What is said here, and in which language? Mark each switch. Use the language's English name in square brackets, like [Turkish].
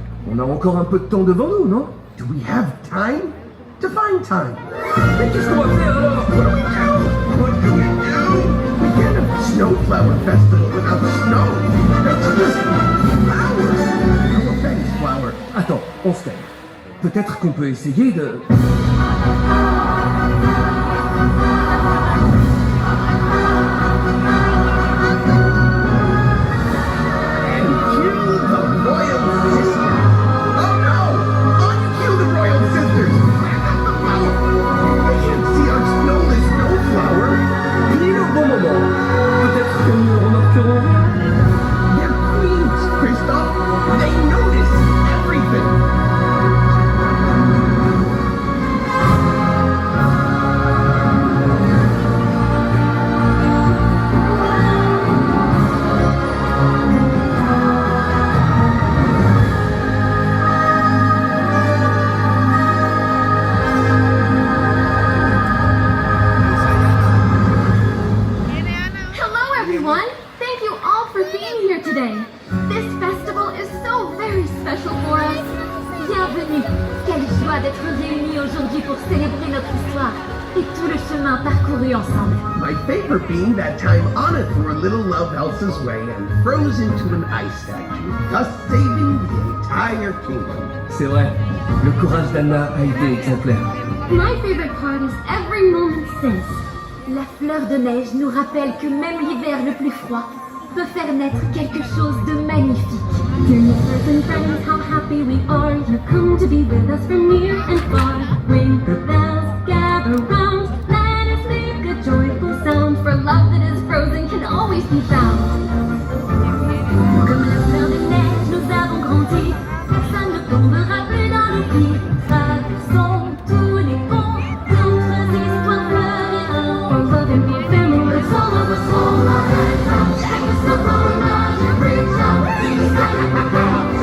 [French] On a encore un peu de temps devant nous, non? [English] Do we have time? Define time. [French] Mais qu'est-ce qu'on va faire alors? [English] What do we do? What do we do? We can't have a snowflower festival without snow. It's just flowers. No offense, flower. [French] Attends, on se calme. Peut-être qu'on peut essayer de... [English] And cue the royal sister. Oh no! Uncue the royal sisters. Back up the flower. They can't see our snowless snowflower. [French] Il est le bon moment. Peut-être que nous remarquerons rien. [English] They're queens, Christophe. They notice everything. Hello, everyone! Thank you all for being here today. This festival is so very special for us. [French] Bienvenue! Quelle joie d'être réunis aujourd'hui pour célébrer notre histoire et tout le chemin parcouru ensemble. [English] My favorite being that time Anna threw a little love Elsa's way and froze into an ice statue, thus saving the entire kingdom. [French] C'est vrai, le courage d'Anna a été exemplaire. [English] My favorite part is every moment since. [French] La fleur de neige nous rappelle que même l'hiver le plus froid peut faire naître quelque chose de magnifique. [English] Dear neighbors and friends, how happy we are. You come to be with us from near and far. Ring the bells, gather round. Let us make a joyful sound. For love that is frozen can always be found. [French] Comme la fleur de neige, nous avons grandi. Ça ne tombera plus dans l'oubli. Traversons tous les ponts. D'autres histoires fleuriront. [English] For love and for family, it's all of us, all of us. Yeah, it's the magic reach out.